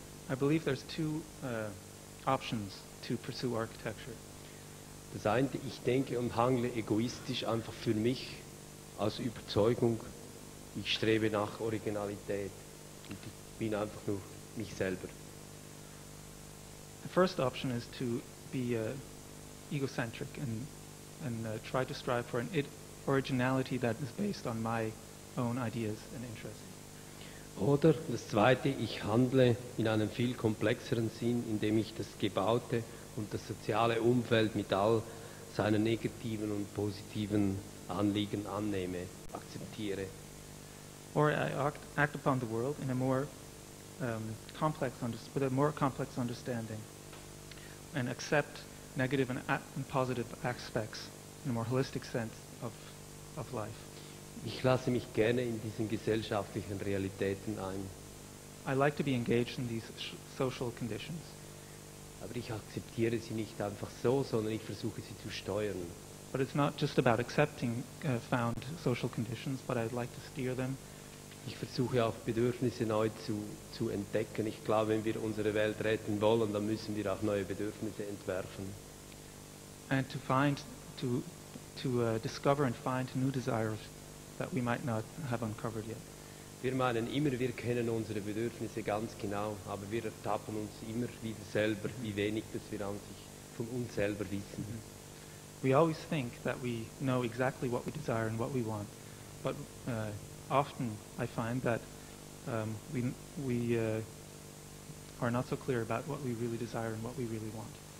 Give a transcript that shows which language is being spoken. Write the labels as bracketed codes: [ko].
[en] I believe there's two options to pursue architecture. [de] Das eine, ich denke und handle egoistisch einfach für mich, aus Überzeugung, ich strebe nach Originalität und ich bin einfach nur mich selber. [en] The first option is to be egocentric and try to strive for an originality that is based on my own ideas and interests. [de] Oder das zweite, ich handle in einem viel komplexeren Sinn, indem ich das Gebaute und das soziale Umfeld mit all seinen negativen und positiven Anliegen annehme, akzeptiere. [en] Or I act upon the world in a more with a more complex understanding, and accept negative and positive aspects in a more holistic sense of life. [de] Ich lasse mich gerne in diesen gesellschaftlichen Realitäten ein. [en] I like to be engaged in these social conditions. [de] Aber ich akzeptiere sie nicht einfach so, sondern ich versuche sie zu steuern. [en] But it's not just about accepting found social conditions, but I'd like to steer them. [de] Ich versuche auch Bedürfnisse neu zu entdecken. Ich glaube, wenn wir unsere Welt retten wollen, dann müssen wir auch neue Bedürfnisse entwerfen. [en] And to discover and find new desires that we might not have uncovered yet. [de] Wir meinen immer, wir kennen unsere Bedürfnisse ganz genau, aber wir ertappen uns immer wieder selber, wie wenig das wir an sich von uns selber wissen. [en] We always think that we know exactly what we desire and what we want, but often I find that we are not so clear about what we really desire and what we really want.